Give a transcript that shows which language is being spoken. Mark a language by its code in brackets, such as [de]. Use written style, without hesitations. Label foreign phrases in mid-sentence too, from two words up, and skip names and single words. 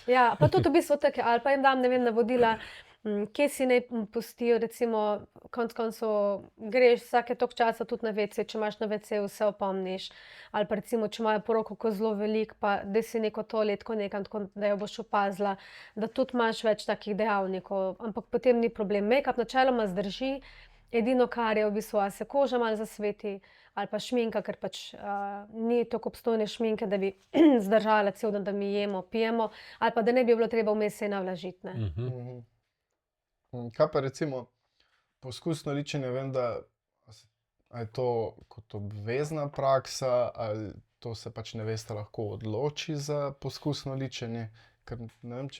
[sl] Ja, pa tudi v bistvu take, ali pa jim dam, ne vem, navodila, kje si naj pustijo, recimo, konec koncev greš vsake toliko časa tudi na WC, če imaš na WC vse opomniš, ali pa recimo, če imajo poroko ko zelo velik, pa da si neko toaletko nekam, tako da jo boš opazila, da tudi imaš več takih dejavnikov, ampak potem ni problem. Make-up načeloma zdrži, edino kar je v bistvu, a se koža malo zasveti, ali pa šminka, ker pač ni tako obstojne šminke, da bi zdržala cel dan, da mi jemo, pijemo, ali pa da ne bi bilo treba vmes se navlažiti, ne. Kaj pa recimo poskusno ličenje, vem, da je to kot obvezna praksa, ali to se pač nevesta lahko odloči za poskusno ličenje, ker ne vem, če...